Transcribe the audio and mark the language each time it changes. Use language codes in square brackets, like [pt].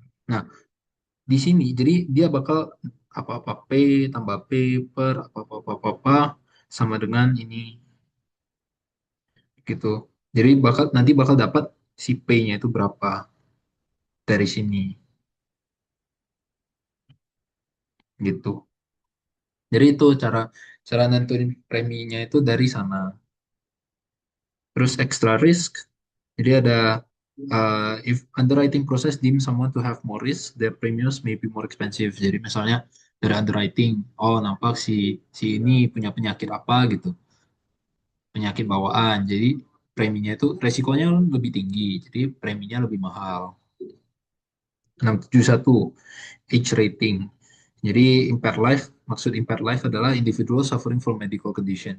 [id] Nah, di sini jadi dia bakal apa-apa P tambah P per apa-apa sama dengan ini gitu. Jadi nanti bakal dapat si P-nya itu berapa dari sini gitu. Jadi itu cara cara nentuin preminya itu dari sana. Terus extra risk. Jadi ada [en] if underwriting process deem someone to have more risk, their premiums may be more expensive. [id] Jadi misalnya dari underwriting, oh nampak si ini punya penyakit apa gitu, penyakit bawaan. Jadi preminya itu resikonya lebih tinggi, jadi preminya lebih mahal. [en] 671 age rating. [id] Jadi [en] impaired life, [id] maksud [en] impaired life adalah individual suffering from medical condition.